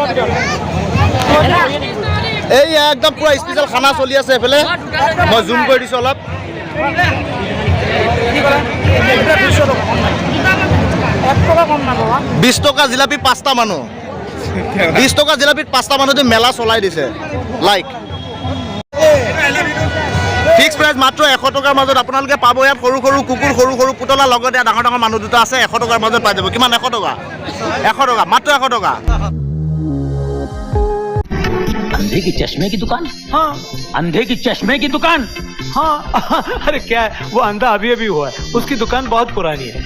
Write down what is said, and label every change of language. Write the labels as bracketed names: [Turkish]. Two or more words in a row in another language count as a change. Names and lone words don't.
[Assamese] এই একদম পুৰা স্পেচিয়েল খানা চলি আছে এইফালে মই জুম কৰি দিছোঁ অলপ 20 টকা জিলাপি 5টা মানুহ 20 টকা জিলাপিত 5টা মানুহে মেলা চলাই দিছে [English] like fix price [Assamese] মাত্ৰ 100 টকাৰ মাজত আপোনালোকে পাব ইয়াত সৰু সৰু কুকুৰ সৰু সৰু পুতলা লগতে ডাঙৰ ডাঙৰ মানুহ দুটা আছে 100 টকাৰ মাজত পাই যাব কিমান 100 টকা মাত্ৰ 100 টকা [Hindi] अंधे की चश्मे की दुकान हाँ अंधे की चश्मे की दुकान हाँ अरे क्या है वो अंधा अभी अभी हुआ है उसकी दुकान बहुत पुरानी है